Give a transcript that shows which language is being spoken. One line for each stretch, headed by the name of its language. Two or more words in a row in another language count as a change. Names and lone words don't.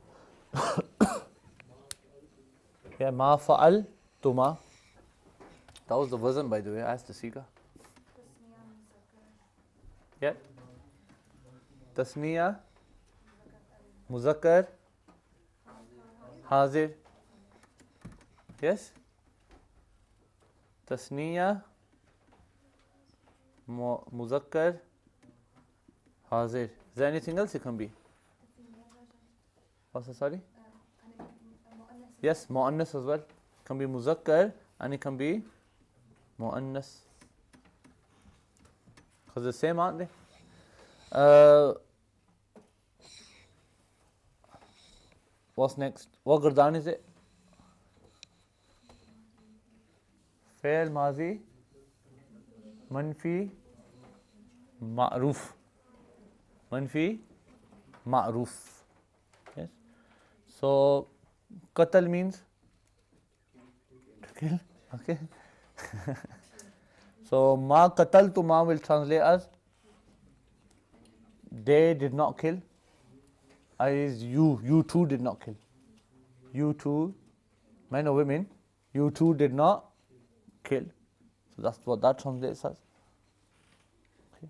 English: Yeah,
Arabic: ما فعلتما.
English: That was the wazn, by the way. I asked the siga. Yeah.
Arabic: تثنية، مذكر، حاضر.
English: Yes.
Arabic: تثنية، مذكر، حاضر.
English: Is there anything else it can be? What's that, sorry? Yes, mu'annas as well. It can be muzakkar and it can be mu'annas. Because the same, aren't they? What's next? What gardan is it?
Arabic: فعل ماض منفي معروف. منفي معروف.
English: Yes. So qatl means to kill. Okay. So
Arabic: ما قتلتما
English: will translate as they did not kill. Is you two did not kill. You two, men or women, you two did not kill. So that's what that translates as. Okay.